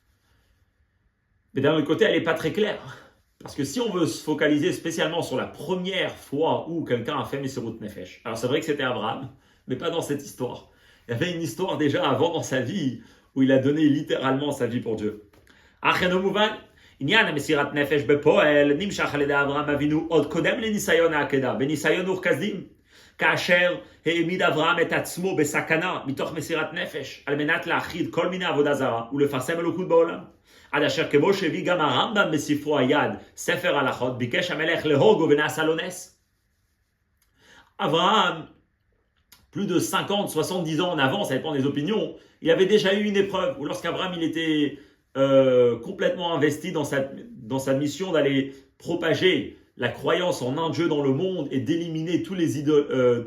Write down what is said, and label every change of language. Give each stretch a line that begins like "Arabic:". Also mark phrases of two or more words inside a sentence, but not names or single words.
French: Mais d'un autre côté, elle n'est pas très claire. Parce que si on veut se focaliser spécialement sur la première fois où quelqu'un a fait
Hebrew: מסירות נפש,
French: alors c'est vrai que c'était Abraham, mais pas dans cette histoire. Il y avait une histoire déjà avant dans sa vie où il a donné littéralement sa vie pour Dieu.
Hebrew: עניין המסירת נפש בפועל נמשך על ידי אברהם אבינו עוד קודם לניסיון העקדה, בניסיון אור-כסדים, כאשר העמיד אברהם את עצמו בסכנה מתוך מסירת נפש, על מנת להכחיד כל מיני עבודה זרה ולפרסם אלוקות בעולם. עד אשר כמו שהביא גם הרמב"ם בספרו היד, ספר הלכות, ביקש המלך להורגו ונעשה לו נס.
French: Abraham, plus de 50, 70 ans en avant, ça dépend des opinions, il avait déjà eu une épreuve où lorsqu'Abraham il était complètement investi dans sa mission d'aller propager la croyance en un Dieu dans le monde et d'éliminer tous les idoles.